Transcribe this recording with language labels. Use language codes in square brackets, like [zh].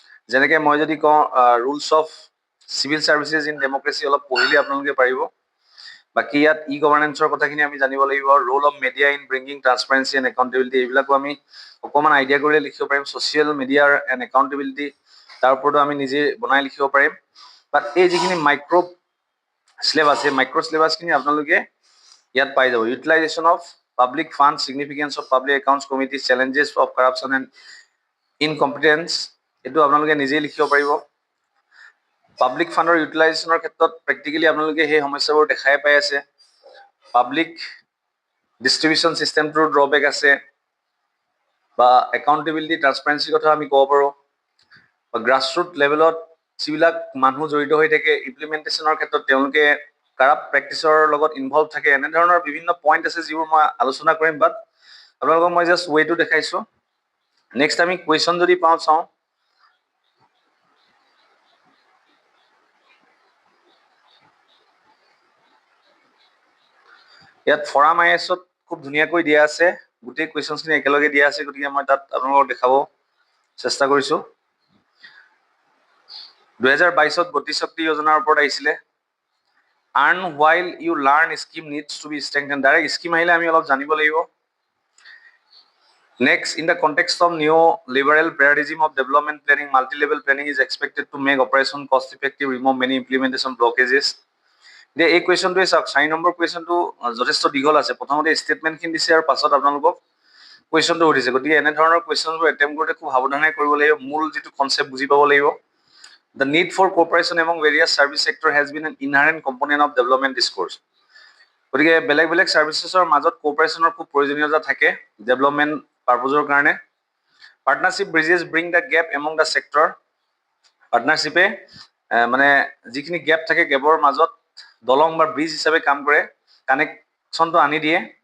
[as] যেনেকৈ মই যদি কওঁ [en] rules of civil services in democracy, [as] অলপ পঢ়িলে আপোনালোকে পাৰিব। বাকী ইয়াত ই গভাৰ্নেন্সৰ কথাখিনি আমি জানিব লাগিব। [en] role of media in bringing transparency and accountability, [as] এইবিলাকো আমি অকণমান আইডিয়া কৰিলে লিখিব পাৰিম। ছ'চিয়েল মিডিয়াৰ এণ্ড একাউণ্টেবিলিটি, তাৰ ওপৰতো আমি নিজে বনাই লিখিব পাৰিম। বাট এই যিখিনি মাইক্ৰ' চিলেবাছ, সেই মাইক্ৰ' চিলেবাছখিনি আপোনালোকে ইয়াত পাই যাব। [en] utilization of public fund, significance of public accounts committee, challenges of corruption and incompetence, [as] এইটো আপোনালোকে নিজেই লিখিব পাৰিব। পাব্লিক ফাণ্ডৰ ইউটিলাইজেশ্যনৰ ক্ষেত্ৰত প্ৰেক্টিকেলি আপোনালোকে সেই সমস্যাবোৰ দেখাই পাই আছে। পাব্লিক ডিষ্ট্ৰিবিউশ্যন ছিষ্টেমটোৰ ড্ৰবেক আছে, বা একাউণ্টেবিলিটি ট্ৰান্সপাৰেঞ্চিৰ কথা আমি ক'ব পাৰোঁ। বা গ্ৰাছৰুট লেভেলত যিবিলাক মানুহ জড়িত হৈ থাকে ইমপ্লিমেণ্টেশ্যনৰ ক্ষেত্ৰত, তেওঁলোকে কাৰাপ্ট প্ৰেক্টিচৰ লগত ইনভলভ থাকে, এনেধৰণৰ বিভিন্ন পইণ্ট আছে যিবোৰ মই আলোচনা কৰিম। বাট আপোনালোকক মই জাষ্ট ৱেটো দেখাইছোঁ। নেক্সট আমি কুৱেশ্যন যদি চাওঁ, ইয়াত ফৰাম IS-ত খুব ধুনীয়াকৈ দিয়া আছে, গোটেই কুৱেশ্যনখিনি একেলগে দিয়া আছে। গতিকে মই তাত আপোনালোকক দেখাব চেষ্টা কৰিছোঁ। 2022-ত গতিশক্তি যোজনাৰ ওপৰত আহিছিলে। [en] earn while you learn scheme needs to be strengthen, [as] direct scheme আহিলে আমি অলপ জানিব লাগিব। [en] Next, in the context of new liberal paradigm of development planning, multi level planning is expected to make operation cost effective, remove many implementation blockages. [as] এতিয়া এই কুৱেশ্যনটোৱে চাওক, 4 number কুৱেশ্যনটো যথেষ্ট দীঘল আছে। প্ৰথমতে ষ্টেটমেণ্টখিনি দিছে আৰু পাছত আপোনালোকক কুৱেশ্যনটো সুধিছে। গতিকে এনেধৰণৰ কুৱেশ্যনবোৰ এটেম্প কৰোঁতে খুব সাৱধানে কৰিব লাগিব, মূল যিটো কনচেপ্ট বুজি পাব লাগিব। [en] The need for cooperation among various service sector has been an inherent component of development discourse. [as] গতিকে বেলেগ বেলেগ ছাৰ্ভিচেছৰ মাজত কোঅপাৰেশ্যনৰ খুব প্ৰয়োজনীয়তা থাকে ডেভেলপমেণ্ট পাৰ্পজৰ কাৰণে। [en] partnership bridges bring the gap among the sector, [as] পাৰ্টনাৰশ্বিপে মানে যিখিনি গেপ থাকে, গেপৰ মাজত দলং বা ব্ৰিজ হিচাপে কাম কৰে, কানেকশ্যনটো আনি দিয়ে।